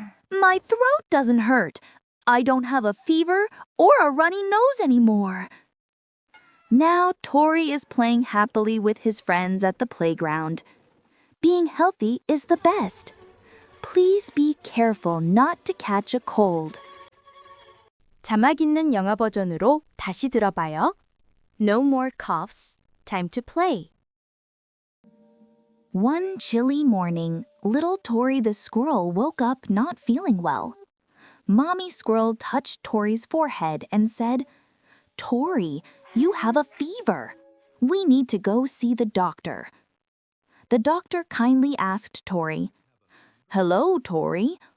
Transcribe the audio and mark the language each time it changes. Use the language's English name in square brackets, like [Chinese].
[English] "My throat doesn't hurt. I don't have a fever or a runny nose anymore." Now Tori is playing happily with his friends at the playground. Being healthy is the best. Please be careful not to catch a cold. [Korean] 자막 있는 영어 버전으로 다시 들어봐요. [English] No more coughs. Time to play. One chilly morning, little Tori the squirrel woke up not feeling well. Mommy Squirrel touched Tori's forehead and said, "Tori, you have a fever. We need to go see the doctor." The doctor kindly asked Tori, "Hello, Tori.